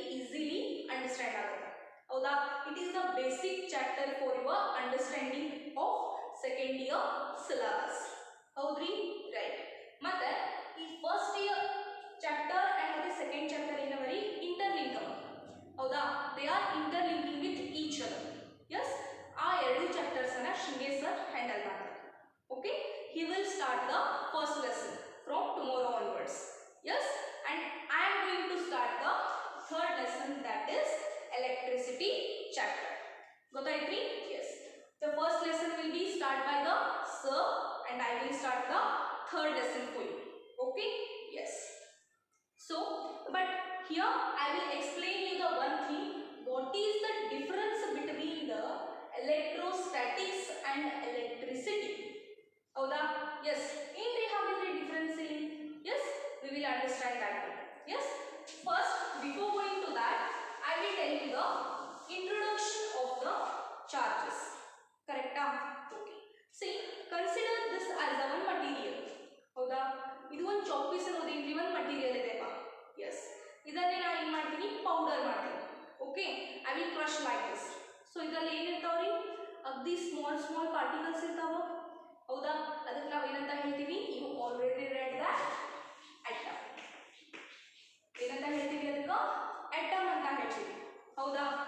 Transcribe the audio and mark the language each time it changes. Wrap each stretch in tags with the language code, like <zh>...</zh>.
<kn>Easily understand ಆಗುತ್ತೆ. ಹೌದಾ?</kn> <en>It is the basic chapter for your understanding of second year syllabus.</en> <kn>ಹೌದ್ರಿ?</kn> <en>Right.</en> <kn>ಮತ್ತೆ ಈ ಫಸ್ಟ್ ಇಯರ್ ಚಾಪ್ಟರ್ ಅಂಡ್ ಮತ್ತೆ second chapter ಏನವರಿ?</kn> <en>Interlink.</en> <kn>ಹೌದಾ?</kn> <en>They are interlinking with each other. Yes.</en> <kn>ಆ ಎರಡು chapters ಅನ್ನ ಶಿಂಗೆ ಸರ್ ಹ್ಯಾಂಡಲ್ ಮಾಡ್ತಾರೆ.</kn> <en>Okay, he will start the first lesson from tomorrow onwards. Yes, and I am going to start the third lesson, that is electricity chapter.</en> <kn>ಗೊತ್ತಾಯ್ತ್ರಿ?</kn> <en>Yes. The first lesson will be start by the sir and I will start the third lesson for you. Okay? Yes. So, but here I will explain you the one thing. What is the difference between the electrostatics and electricity?</en> <kn>ಹೌದಾ?</kn> <en>Yes.</en> <kn>ಏನ್ರಿ ಹಾಗಿದ್ರೆ difference ಇಲ್ಲಿ?</kn> <en>Yes, we will understand that one. Yes. First, before going to that, I will tell you the introduction of the charges. Correct? Okay. See, consider this as a one material.</en> <kn>ಹೌದಾ? ಇದು ಒಂದು chalk piece ಅನ್ನೋದೇನ್ರಿ ಒಂದು material ಇದೆಪ್ಪ. Yes. ಇದನ್ನೇ ನಾನು ಏನು ಮಾಡ್ತೀನಿ? Powder ಮಾಡ್ತೀನಿ. Okay?</kn> <en>I will crush like this.</en> <kn>So ಇದರಲ್ಲಿ ಏನಿರ್ತಾವ್ರಿ? ಅಗ್ದಿ ಸ್ಮಾಲ್ ಪಾರ್ಟಿಕಲ್ಸ್ ಇರ್ತಾವ. ಹೌದಾ? ಅದಕ್ಕೆ ನಾವು ಏನಂತ ಹೇಳ್ತೀವಿ?</kn> <en>You already read that atom.</en> <kn>ಏನಂತ ಹೇಳ್ತೀವಿ ಅದಕ್ಕೆ? ಅಟಮ್ ಅಂತ ಹೇಳ್ತೀವಿ. ಹೌದಾ?</kn>